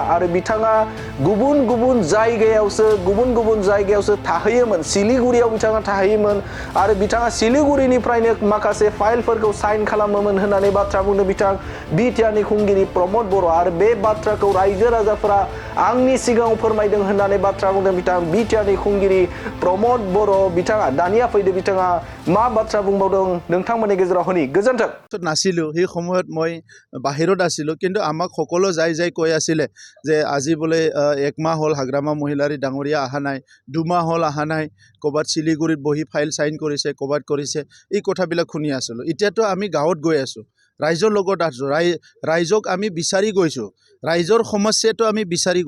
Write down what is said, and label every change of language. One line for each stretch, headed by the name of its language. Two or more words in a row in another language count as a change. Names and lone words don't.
Bodo: आरो बिथाङा गुबुन गुबुन जायगायावसो थाहैयोमोन, सिलिगुरियाव बिथाङा थाहैयोमोन आरो बिथाङा सिलिगुरिनिफ्रायनो माखासे फाइलफोरखौ साइन खालामोमोन होननानै बाथ्रा बुंदों बिथां बिटिआरनि खुंगिरि प्रमद बर'। आरो बे बाथ्राखौ रायजो राजाफोरा आंनि सिगाङाव फोरमायदों होननानै बाथ्रा बुंदों बिथां बिटिआरनि खुंगिरि प्रमद बर' बिथाङा। दानिया फैदो बिथाङा मा बाथ्रा बुंबावदों नोंथांमोननि गेजेराव होनि। गोजोन्थों।
Assamese: নাছিলোঁ সেই সময়ত মই বাহিৰত আছিলোঁ, কিন্তু আমাক সকলো যাই কৈ আছিলে যে আজি বোলে একমাহ হ'ল হাগ্ৰামা মহিলাৰী ডাঙৰীয়া অহা নাই, 2 মাহ হ'ল অহা নাই, ক'ৰবাত শিলিগুৰিত বহি
English: file sign
Assamese: কৰিছে, ক'ৰবাত কৰিছে, এই কথাবিলাক শুনি আছিলোঁ। এতিয়াতো আমি গাঁৱত গৈ আছোঁ, ৰাইজৰ লগত আছোঁ, ৰাইজক আমি বিচাৰি গৈছোঁ, ৰাইজৰ সমস্যাটো আমি বিচাৰি গৈছোঁ।